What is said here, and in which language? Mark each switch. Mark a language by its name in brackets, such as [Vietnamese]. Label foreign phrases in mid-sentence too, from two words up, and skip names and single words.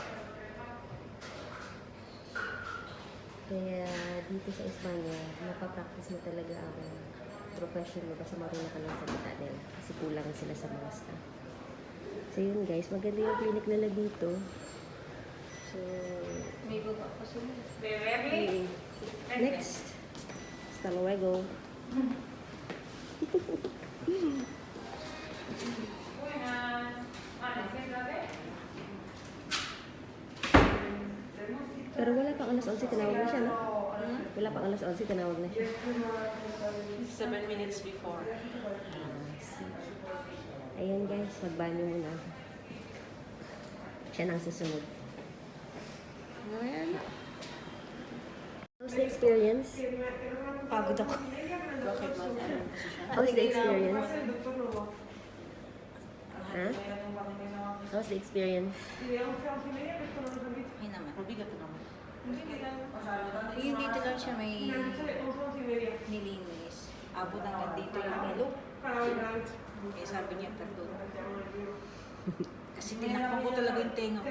[Filipino] Kaya dito sa Espanya, napapractice mo talaga ang profession mo kasi marunong ka lang sa kita nila. Kasi kulang sila sa mga staff. So yun guys, maganda yung clinic nila dito. So, May baba pa sila. next, [Spanish] hasta luego. [Filipino] Pero wala pang alas 11, tinawag na siya, no? Wala pang alas 11, tinawag na siya. [English] 7 minutes before. [Filipino] Ayan guys, magbanyo muna. Siya nang susunod. [English] How's the experience? [Filipino] Pagod ako. Bakit ba? [English] How's the experience? Ha? How's the experience? [Filipino] Ay naman. Mabigat na naman. Yung dito lang siya may nilinis. Abot hanggang dito yung nilo. Eh sabi niya, pardon. Kasi tinakpan ko talaga yung tenga ko.